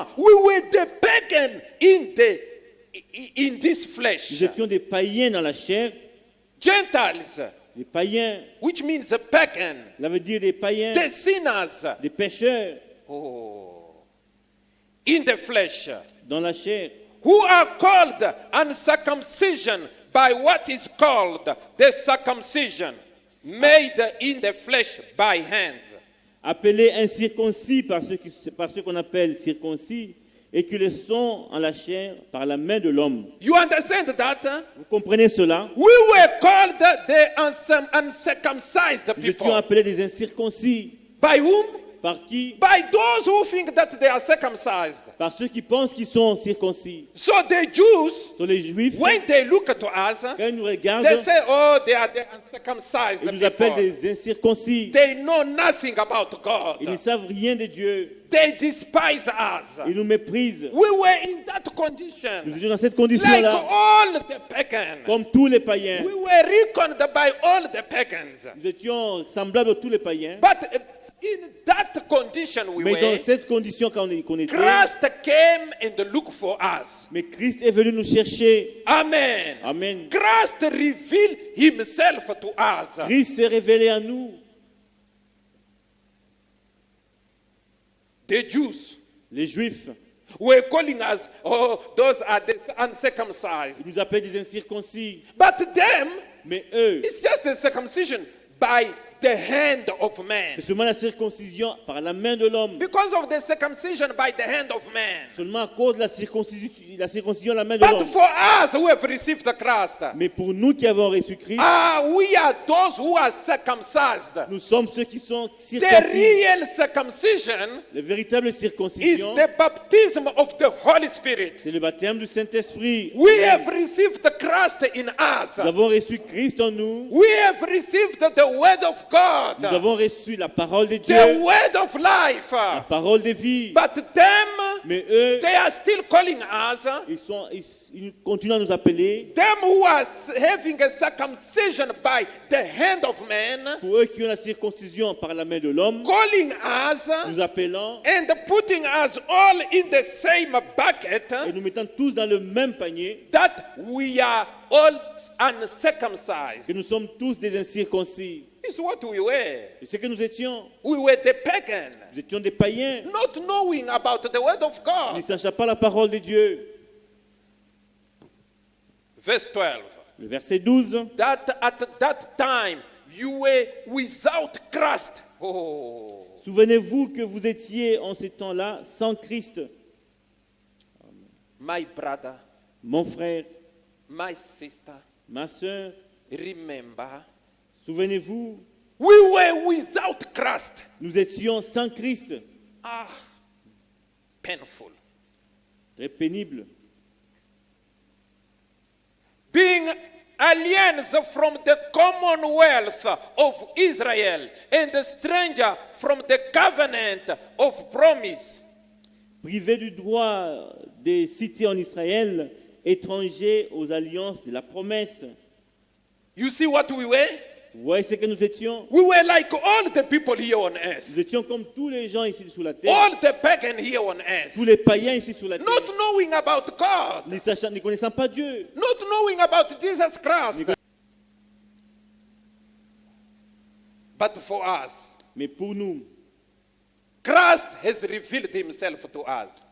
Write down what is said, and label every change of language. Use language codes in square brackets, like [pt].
[en] We were the pagan in this flesh. [fr] nous étions des païens dans la chair, [en] Gentiles, [fr] des païens, [en] which means a pagan, [fr] cela veut dire des païens, [en] the sinners, [fr] des pécheurs [en] in the flesh, [fr] dans la chair, [en] who are called uncircumcision by what is called the circumcision made in the flesh by hands. [fr] appelés incirconcis par ceux qu'on appelle circoncis, et qui le sont en la chair par la main de l'homme. [en] You understand that? [fr] Vous comprenez cela? [en] We were called the uncircumcised [fr] Nous étions [en] people. [fr] appelés des incirconcis. [en] By whom? [fr] Par qui? [en] By those who think that they are circumcised. [fr] Par ceux qui pensent qu'ils sont circoncis. [en] So the Jews, [fr] Sur les Juifs, [en] when they look at us, [fr] quand ils nous regardent, [en] they say, oh, they are the uncircumcised [fr] ils nous appellent [en] people. [fr] des incirconcis. [en] They know nothing about [fr] Ils ne [en] God. [fr] savent rien de Dieu. [en] They despise us. [fr] Ils nous méprisent. [en] We were in that [fr] Nous [en] condition. [fr] étions dans cette [en] Like [fr] condition-là, [en] all the pagans. [fr] comme tous les païens. [en] We were reckoned by all the pagans. [fr] Nous étions semblables à tous les païens. [en] But in that condition we [fr] Mais dans [en] were, [fr] cette condition qu'on était, [en] Christ came and looked for us. [fr] mais Christ est venu nous chercher. [en] Amen. [fr] Amen. [en] Christ revealed himself to us. [fr] Christ s'est révélé à nous. [en] The Jews [fr] Les Juifs, [en] were calling us, oh, those are the uncircumcised. [fr] ils nous appellent des incirconcis. [en] But them, [fr] Mais eux, [en] it's just a circumcision by the hand of man. [fr] c'est seulement la circoncision par la main de l'homme. [en] Because of the circumcision by the hand of man. [fr] Seulement à cause de la circoncision à la main de [en] But [fr] l'homme. [en] for us who have received Christ, [fr] Mais pour nous qui avons reçu Christ, [en] we are those who are circumcised. [fr] nous sommes ceux qui sont [en] The [fr] circoncis. [en] real circumcision [fr] La véritable [en] is [fr] circoncision, [en] the baptism of the Holy Spirit. [fr] c'est le baptême du Saint-Esprit. [en] We have received Christ in us. [fr] Nous avons reçu Christ en nous. [en] We have received the word of God, [fr] Nous avons reçu la parole de [en] the [fr] Dieu, [en] word of life. [fr] la parole de vie. [en] But them, [fr] Mais eux, [en] they are still calling us, [fr] ils continuent à nous appeler. [en] them who are having a circumcision by the hand of man, [fr] Pour eux qui ont la circoncision par la main de l'homme, [en] calling us [fr] nous appelant [en] and putting us all in the same bucket, [fr] et nous mettant tous dans le même panier, [en] that we are all uncircumcised. [fr] que nous sommes tous des incirconcis. [en] It's what we were. [fr] Et ce que nous étions, [en] We were the pagan, [fr] nous étions des païens, [en] not knowing about the word of [fr] ne [en] God. [fr] sachant pas la parole de Dieu. [en] Verse 12. [fr] Le verset 12, [en] That at that time you were without Christ. Oh, [fr] souvenez-vous que vous étiez en ce temps-là sans Christ. [en] my brother, [fr] Mon frère, [en] my sister, [fr] ma soeur, [en] remember, [fr] souvenez-vous, [en] we were without Christ. [fr] nous étions sans Christ. [en] Painful. [fr] Très pénible. [en] Being aliens from the commonwealth of Israel and a stranger from the covenant of promise. [fr] Privés du droit des cités en Israël, étrangers aux alliances de la promesse. [en] You see what we were? [fr] Vous voyez ce que nous étions? [en] We were like all the people here on earth, [fr] Nous étions comme tous les gens ici sous la terre, [en] all the pagan here on earth, [fr] tous les païens ici sous la terre, [en] not knowing about God, [fr] ne connaissant pas Dieu, [en] not knowing about Jesus Christ. But for us, [fr] mais pour nous, [en] Christ has revealed himself to us.